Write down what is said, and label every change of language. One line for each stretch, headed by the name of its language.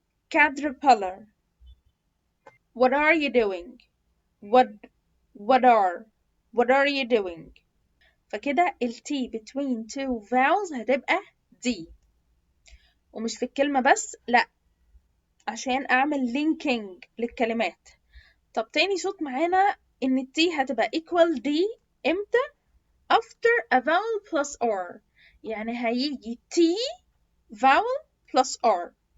English: caterpillar، what are you doing، what are you doing.
Arabic: فكده ال T between two vowels هتبقى D. ومش في الكلمة بس، لأ، عشان أعمل linking للكلمات. طب تاني صوت معانا إن ال T هتبقى equal D إمتى؟
English: after a vowel plus R،
Arabic: يعني هيجي T vowel plus R.